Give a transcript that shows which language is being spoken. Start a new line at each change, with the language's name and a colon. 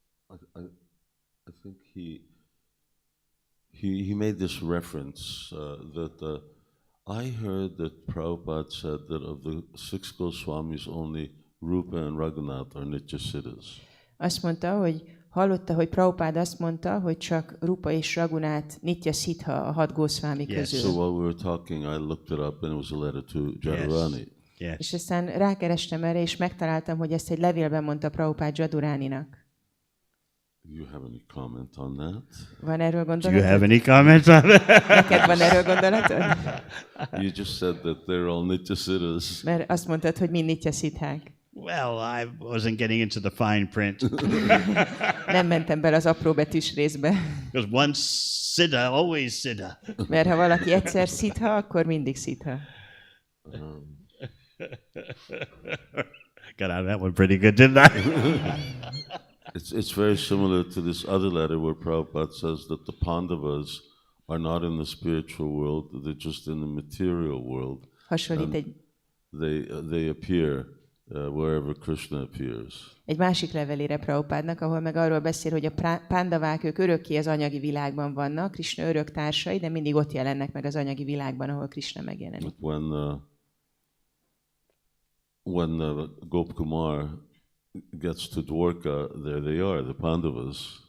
English: I think he made this reference that I heard that Prabhupada said that of the 6 Goswamis only Rūpa and Raghunath are Nitya Siddhas.
Hungarian: Azt mondta, hogy hallotta, hogy Prabhupád azt mondta, hogy csak Rūpa és Raghunath Nitya Siddha a 6 Gosvāmī közül.
English: So while we were talking, I looked it up and it was a letter to Jadurani. Yes.
Hungarian: És aztán rákerestem erre, és megtaláltam, hogy ezt egy levélben mondta Prabhupád Jaduraninak.
English: You have any comment on that?
Hungarian: Van erről gondolatod?
English: Do you have any comments on that?
Hungarian: Neked van erről gondolatod?
English: You just said that they're all Nitya Siddhas.
Hungarian: Mert azt mondtad, hogy mind Nitya Siddhák.
English: Well, I wasn't getting into the fine print.
Hungarian: Nem mentem bele az apróbetűs részbe.
English: Because once Siddha, always Siddha.
Hungarian: Mert ha valaki egyszer Siddha, akkor mindig Siddha.
English: Got out of that one pretty good, didn't I? It's very similar to this other letter where Prabhupada says that the Pandavas are not in the spiritual world, they're just in the material world.
Hungarian: Hasonlít egy
English: They appear wherever Krishna appears.
Hungarian: egy másik levelére Prabhupádnak, ahol meg arról beszél, hogy a pándavák, ők örökké az anyagi világban vannak, Krishna örök társai, de mindig ott jelennek meg az anyagi világban, ahol Krishna megjelenik.
English: But when Gopkumar gets to Dwarka, there they are, the Pandavas.